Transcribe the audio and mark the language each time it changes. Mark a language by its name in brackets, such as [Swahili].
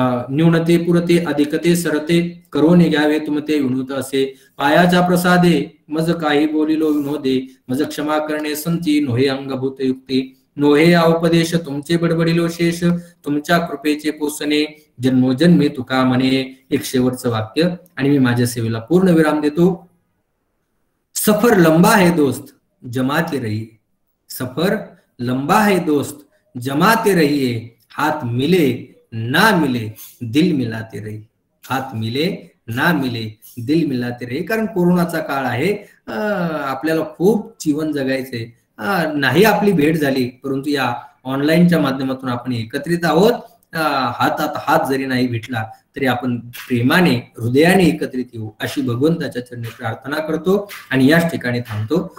[Marathi] न्यूनते पुरते अधिकते सरते करोने घ्यावे तुमते विनूत असे, पायाच्या प्रसादे मज काही बोलिलो विनोदे, मज क्षमा करणे संती नोहे अंगभूत युक्ती, नोहे उपदेश तुमचे बडबडिलो शेष, तुमच्या कृपेचे पोसणे जन्मोजन्मी तुका म्हणे. एक शेवटचं वाक्य आणि मी माझ्या सेवेला पूर्ण विराम देतो. [Hindi] सफर लंबा है दोस्त जमाते रहिए, सफर लंबा है दोस्त जमाते रहिए, हाथ मिले ना मिले दिल मिलाते रहिए, हात मिले ना मिले दिल मिलाते रहिए. [Marathi] कारण कोरोनाचा काळ आहे, आपल्याला खूप जीवन जगायचंय. नाही आपली भेट झाली परंतु या ऑनलाईनच्या माध्यमातून आपण एकत्रित आहोत. हातात हात जरी नाही भेटला तरी आपण प्रेमाने हृदयाने एकत्रित येऊ अशी भगवंताच्या चरणी प्रार्थना करतो आणि याच ठिकाणी थांबतो.